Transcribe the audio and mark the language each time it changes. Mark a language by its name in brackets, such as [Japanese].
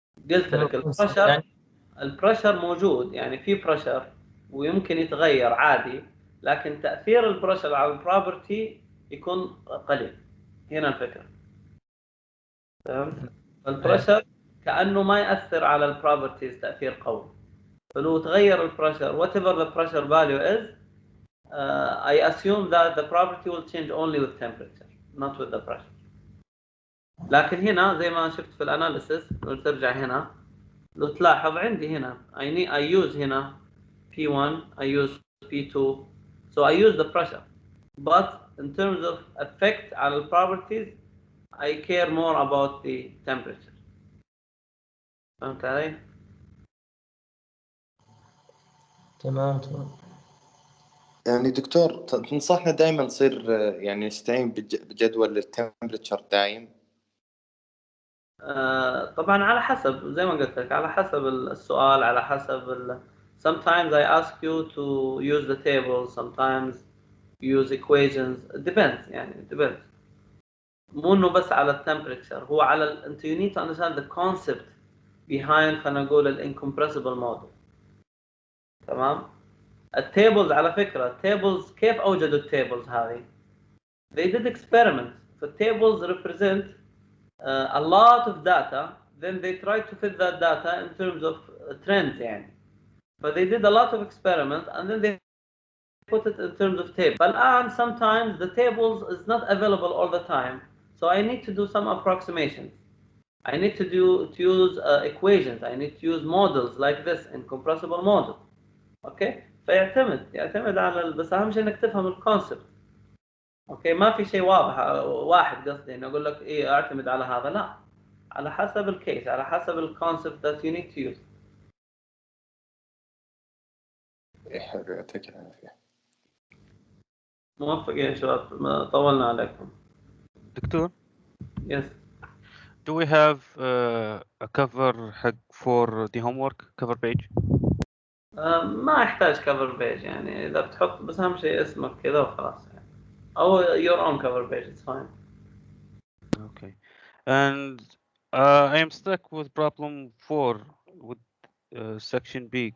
[Arabic] قلت لك البريشر يعني البريشر موجود، يعني في بريشر ويمكن يتغير عادي، لكن تأثير البريشر على البروبرتي يكون قليل. هنا الفكرة. فهمت؟ البريشر كأنه ما يأثر على البروبرتيز تأثير قوي. فلو تغير البريشر [English] whatever the pressure value is, I assume that the property will change only with temperature, not with the pressure. [Arabic] لكن هنا زي ما شفت في الاناليسيس، لو ترجع هنا لو تلاحظ عندي هنا [English] I use هنا P1, I use P2, so I use the pressure, but in terms of effect على the properties I care more about the temperature. [Arabic] فهمت علي؟ تمام. يعني دكتور تنصحنا دائما نصير يعني نستعين بجدول التمبريتشر دايم؟ طبعا على حسب زي ما قلت لك، على حسب السؤال، [English] على حسب sometimes I ask you to use the table, sometimes use equations, it depends يعني it depends. [Arabic] مو انه بس على التمبريتشر، هو على انت [English] you need to understand the concept behind [Arabic] خلينا نقول incompressible model. تمام؟ التيبلز على فكرة التيبلز كيف اوجدوا التيبلز هذه؟ [English] They did experiments. The tables represent a lot of data, then they try to fit that data in terms of trends يعني. But they did a lot of experiments and then they put it in terms of tables. And sometimes the tables is not available all the time, so I need to do some approximations. I need to use equations. I need to use models like this in compressible model. Okay? [Arabic] فيعتمد على بس أهم شيء إنك تفهم الكونسبت. اوكي ما في شيء واحد قصدي اني اقول لك ايه اعتمد على هذا، لا، على حسب الكيس، على حسب الكونسبت [English] that you need to use. [Arabic] حلو يعطيك العافية. موفقين يا شباب، طولنا عليكم. دكتور. [English] Yes. Do we have a cover حق for the homework cover page? [Arabic] ما يحتاج cover page يعني إذا بتحط بس أهم شيء اسمك كذا وخلاص يعني. [English] أو your own cover page, it's fine. Okay. And I am stuck with problem 4 with section B.